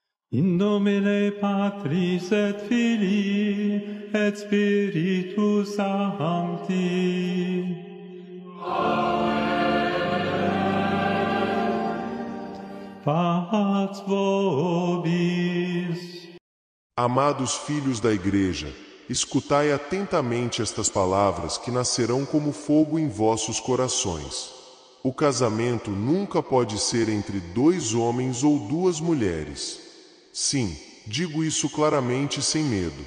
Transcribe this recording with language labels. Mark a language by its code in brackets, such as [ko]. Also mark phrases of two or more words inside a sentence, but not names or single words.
[la] In nomine Patris et Filii et Spiritus Sancti. Pax vobis. [pt] Amados filhos da Igreja, escutai atentamente estas palavras que nascerão como fogo em vossos corações. O casamento nunca pode ser entre 2 homens ou 2 mulheres. Sim, digo isso claramente e sem medo.